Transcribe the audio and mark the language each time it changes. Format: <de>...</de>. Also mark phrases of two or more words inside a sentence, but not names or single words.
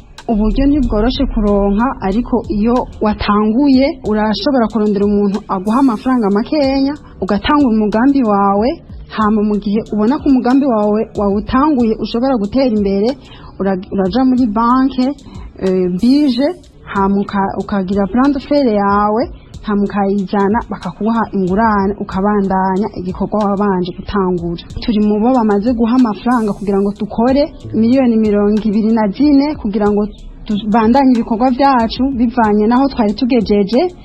<rn>Uburyo ntibworoshe kuronka, ariko iyo watanguye urashobora kurondera umuntu aguha amafaranga makenya, ugatanga umugambi wawe, hama mu gihe ubona ko umugambi wawe wawutanguye ushobora gutera imbere, ura-, uraja muri banke, eh, Bije, hama uka-, ukagira</rn> <fr>plan de faire</fr> <rn>yawe, hama ukayijana bakakuha ingurane, ukabandanya igikorwa wabanje gutangura. Turi mu bo bamaze guha amafaranga kugira ngo dukore miliyoni mirongo ibiri na zine kugira ngo tubandanye ibikorwa vyacu bivanye naho twari tugejeje.</rn>